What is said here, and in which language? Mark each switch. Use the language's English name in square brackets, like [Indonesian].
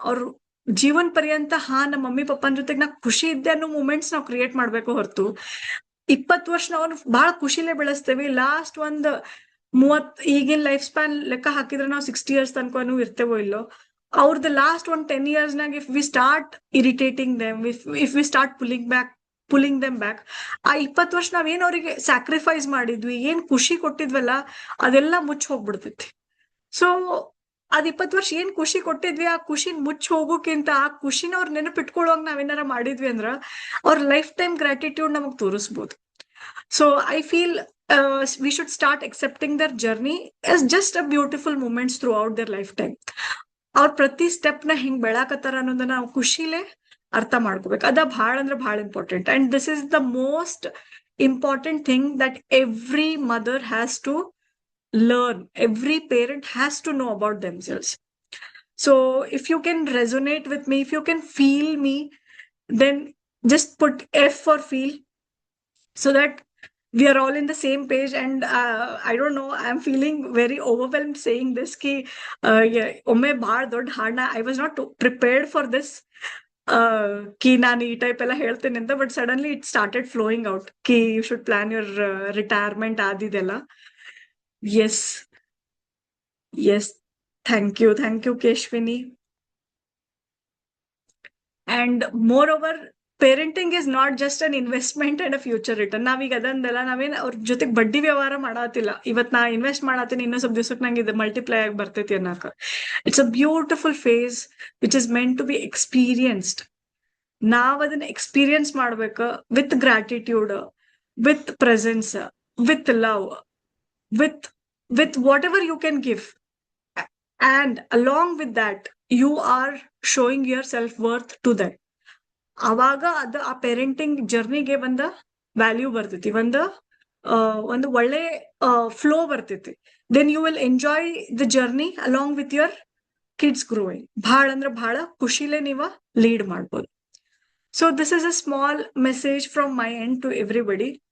[Kannada] ಅವ್ರು ಜೀವನ್ ಪರ್ಯಂತ ನಮ್ಮ ಮಮ್ಮಿ ಪಪ್ಪನ ಜೊತೆಗೆ ನಾ ಖುಷಿ ಇದ್ದೆ ಅನ್ನೋ ಮೂಮೆಂಟ್ಸ್ ನಾವು ಕ್ರಿಯೇಟ್ ಮಾಡ್ಬೇಕು ಹೊರತು 20 ವರ್ಷ ನಾವು ಬಹಳ ಖುಷಿಲೇ ಬೆಳೆಸ್ತೇವೆ, ಲಾಸ್ಟ್ ಒಂದ್ 30 ಈಗಿನ ಲೈಫ್ ಸ್ಪ್ಯಾನ್ ಲೆಕ್ಕ ಹಾಕಿದ್ರೆ ನಾವು 60 years ತನಕ ಇರ್ತೇವೋ ಇಲ್ಲೋ, ಅವ್ರದ್ದು ಲಾಸ್ಟ್ ಒಂದ್ 10 years ನಾಗ [English] if we start irritating them, if we start pulling them back, [Kannada] ಆ 20 ವರ್ಷ ನಾವೇನ್ ಅವ್ರಿಗೆ ಸ್ಯಾಕ್ರಿಫೈಸ್ ಮಾಡಿದ್ವಿ, ಏನ್ ಖುಷಿ ಕೊಟ್ಟಿದ್ವಲ್ಲ, ಅದೆಲ್ಲ ಮುಚ್ಚ ಹೋಗ್ಬಿಡ್ತೈತಿ. ಸೊ ಅದ್ 20 ವರ್ಷ ಏನ್ ಖುಷಿ ಕೊಟ್ಟಿದ್ವಿ, ಆ ಖುಷಿನ ಮುಚ್ಚ ಹೋಗೋಕ್ಕಿಂತ ಆ ಖುಷಿನ ಅವ್ರ ನೆನಪಿಟ್ಕೊಳ್ಳೋಂಗ್ ನಾವೇನಾರ ಮಾಡಿದ್ವಿ ಅಂದ್ರ ಅವ್ರ ಲೈಫ್ ಟೈಮ್ ಗ್ರಾಟಿಟ್ಯೂಡ್ ನಮಗ್ ತೋರಿಸ್ಬೋದು. [English] So I feel we should start accepting their journey as just a beautiful moments throughout their lifetime. [Kannada] ಅವ್ರ ಪ್ರತಿ ಸ್ಟೆಪ್ ನ ಹಿಂಗ್ ಬೆಳಾಕತ್ತಾರ ಅನ್ನೋದನ್ನ ನಾವು ಖುಷಿಲೇ ಅರ್ಥ ಮಾಡ್ಕೋಬೇಕು. ಅದ ಬಹಳ ಅಂದ್ರೆ ಬಹಳ [English] Important. And this is the most important thing that every mother has to learn, every parent has to know about themselves. So if you can resonate with me, if you can feel me, then just put F for feel, so that we are all in the same page. And I don't know, I'm feeling very overwhelmed saying this ki omme bahಳ ದೊಡ್ಡ ಹಾಡನ, I was not prepared for this ki [Kannada] ನಾನು ಈ type ಎಲ್ಲ ಹೇಳ್ತೇನೆ ಅಂತ, [English] But suddenly it started flowing out ki you should plan your retirement ಆದಿದೆಲ್ಲ. Yes. Thank you, Keshwini. And moreover, parenting is not just an investment and a future return. [Kannada] ನಾವೀಗ ಅದಂದೆಲ್ಲ ನಾವೇನ್ ಅವ್ರ ಜೊತೆಗೆ ಬಡ್ಡಿ ವ್ಯವಹಾರ ಮಾಡತ್ತಿಲ್ಲ. ಇವತ್ ನಾ ಇನ್ವೆಸ್ಟ್ ಮಾಡತ್ತೀನಿ, ಇನ್ನೊಂದ್ ಸ್ವಲ್ಪ ದಿವ್ಸಕ್ಕೆ ನಂಗೆ ಇದು ಮಲ್ಟಿಪ್ಲೈ ಆಗಿ ಬರ್ತೈತಿ ಅನ್ನಕ. [English] It's a beautiful phase which is meant to be experienced. [Kannada] ನಾವ್ ಅದನ್ನ ಎಕ್ಸ್ಪೀರಿಯನ್ಸ್ ಮಾಡ್ಬೇಕು [English] With gratitude, with presence, with love, with whatever you can give, and along with that you are showing your self-worth to them. [Kannada] ಅವಾಗ ಅದು ಆ parenting ಜರ್ನಿಗೆ ಒಂದ value ಬರ್ತೈತಿ, ಒಂದು ಒಳ್ಳೆ ಫ್ಲೋ ಬರ್ತೈತಿ. [English] Then you will enjoy the journey along with your kids growing. [Kannada] ಬಹಳ ಅಂದ್ರೆ ಬಹಳ ಖುಷಿಲೇ ನೀವ ಲೀಡ್ ಮಾಡ್ಬೋದು. [English] So this is a small message from my end to everybody.